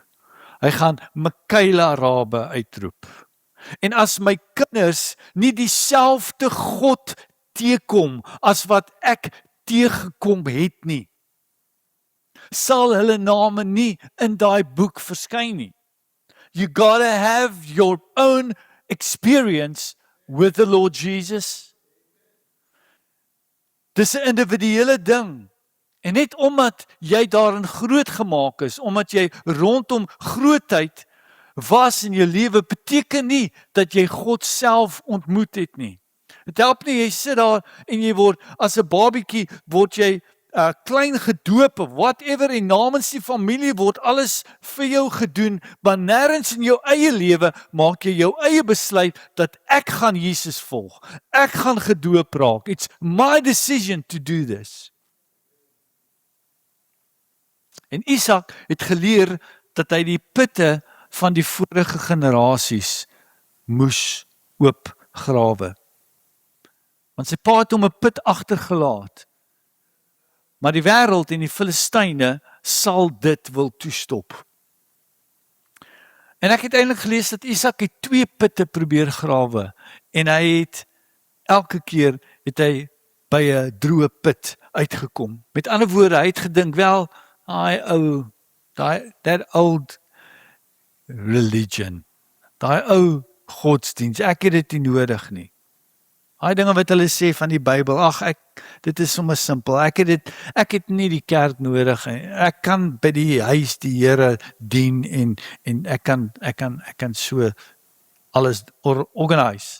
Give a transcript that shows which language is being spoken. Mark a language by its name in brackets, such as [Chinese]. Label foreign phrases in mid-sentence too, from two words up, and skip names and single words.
[Afrikaans] Hy gaan Michaela Rabe uitroep. En as my kinders nie dieselfde God teekom as wat ek teegekom het nie, sal hulle name nie in daai boek verskyn nie. [English] You gotta have your own experience with the Lord Jesus. [Afrikaans] Dis 'n individuele ding. En net omdat jy daarin groot gemaak is, omdat jy rondom grootheid was in jou lewe, beteken nie dat jy God self ontmoet het nie. Dit help nie, jy sit daar en jy word, as 'n babietjie, word jy klein gedoop of whatever, en namens die familie word alles vir jou gedoen, maar nêrens in jou eie lewe maak jy jou eie besluit dat ek gaan Jesus volg. Ek gaan gedoop raak. [English] It's my decision to do this. [Afrikaans] En Isak het geleer dat hy die putte van die vorige generasies moes oopgrawe. Want sy pa het hom 'n put agtergelaat. Maar die wêreld en die Filistyne sal dit wil toestop. En ek het eintlik gelees dat Isak het 2 putte probeer grawe en hy het elke keer het hy by 'n droë put uitgekom. Met ander woorde, hy het gedink, wel, [English] that old religion, [Afrikaans] daai ou godsdienst, ek het dit nie nodig nie. Daai dinge wat hulle sê van die Bybel, dit is sommer simpel. Ek het nie die kerk nodig nie. Ek kan by die huis die Here dien en ek kan so alles organise.